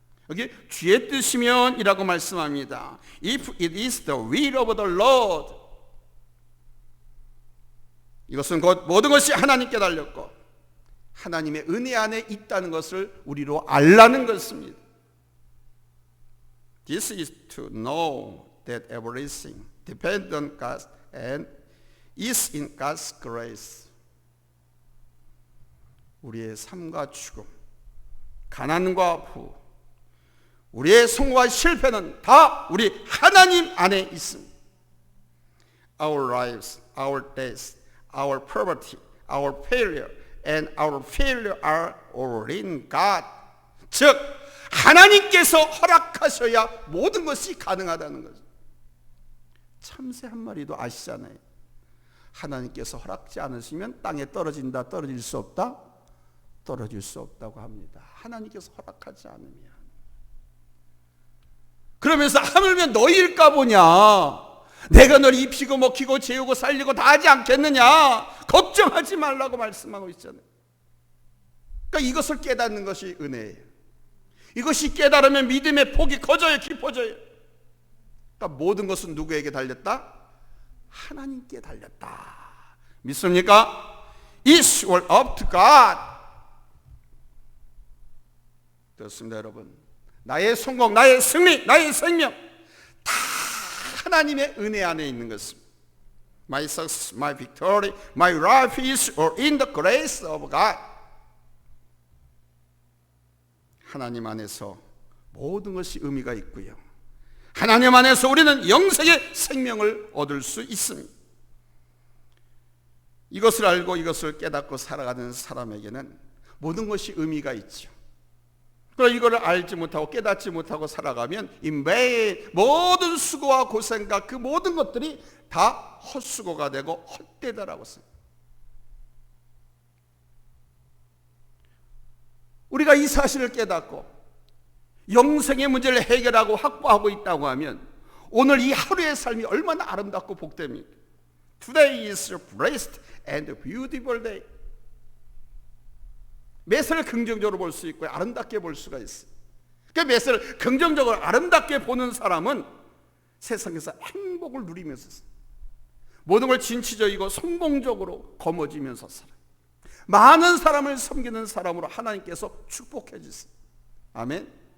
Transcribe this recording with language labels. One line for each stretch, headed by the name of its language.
Korean: 여기 주의 뜻이면 이라고 말씀합니다.
English: If it is the will of the Lord,
Korean: 이것은 곧 모든 것이 하나님께 달렸고 하나님의 은혜 안에 있다는 것을 우리로 알라는 것입니다.
English: This is to know that everything depends on God and is in God's grace.
Korean: 우리의 삶과 죽음, 가난과 부, 우리의 성공과 실패는 다 우리 하나님 안에 있습니다.
English: Our lives, our death, our poverty, our failure, and our failure are all in God.
Korean: 즉 하나님께서 허락하셔야 모든 것이 가능하다는 거죠. 참새 한 마리도 아시잖아요. 하나님께서 허락지 않으시면 땅에 떨어진다, 떨어질 수 없다, 떨어질 수 없다고 합니다. 하나님께서 허락하지 않으면. 그러면서 하물며 너희일까 보냐, 내가 널 입히고 먹히고 재우고 살리고 다 하지 않겠느냐, 걱정하지 말라고 말씀하고 있잖아요. 그러니까 이것을 깨닫는 것이 은혜예요. 이것이 깨달으면 믿음의 폭이 커져요, 깊어져요. 그러니까 모든 것은 누구에게 달렸다? 하나님께 달렸다. 믿습니까?
English: It's all up to God.
Korean: 그렇습니다, 여러분. 나의 성공, 나의 승리, 나의 생명 다 하나님의 은혜 안에 있는 것입니다.
English: My success, my victory, my life is all in the grace of God.
Korean: 하나님 안에서 모든 것이 의미가 있고요. 하나님 안에서 우리는 영생의 생명을 얻을 수 있습니다. 이것을 알고 이것을 깨닫고 살아가는 사람에게는 모든 것이 의미가 있죠. 그러나 이거를 알지 못하고 깨닫지 못하고 살아가면 이 매일 모든 수고와 고생과 그 모든 것들이 다 헛수고가 되고 헛되다라고 써요. 우리가 이 사실을 깨닫고 영생의 문제를 해결하고 확보하고 있다고 하면 오늘 이 하루의 삶이 얼마나 아름답고 복됩니까?
English: Today is a blessed and beautiful day.
Korean: 매사를 긍정적으로 볼 수 있고 아름답게 볼 수가 있어요. 그 매사를 긍정적으로 아름답게 보는 사람은 세상에서 행복을 누리면서 살아요. 모든 걸 진취적이고 성공적으로 거머쥐면서 살아요. 많은 사람을 섬기는 사람으로 하나님께서 축복해 주세요. 아멘.